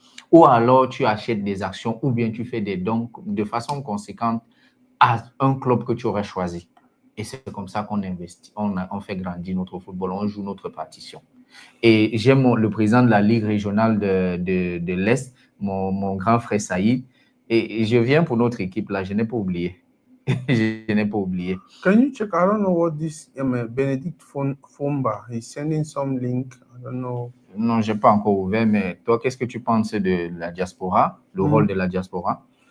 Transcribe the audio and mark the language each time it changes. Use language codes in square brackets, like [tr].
[fr] Ou alors tu achètes des actions ou bien tu fais des dons de façon conséquente à un club que tu aurais choisi. Et c'est comme ça qu'on investit, on fait grandir notre football, on joue notre partition. Et j'aime le président de la Ligue régionale de l'Est, mon grand frère Saïd, et je viens pour notre équipe là, je n'ai pas oublié. Je n'ai pas oublié. [en] Can you check? I don't know what this Benedict Fomba, he's sending some link. I don't know. [fr] Non, je n'ai pas encore ouvert, mais toi, qu'est-ce que tu penses de la diaspora, le rôle de la diaspora?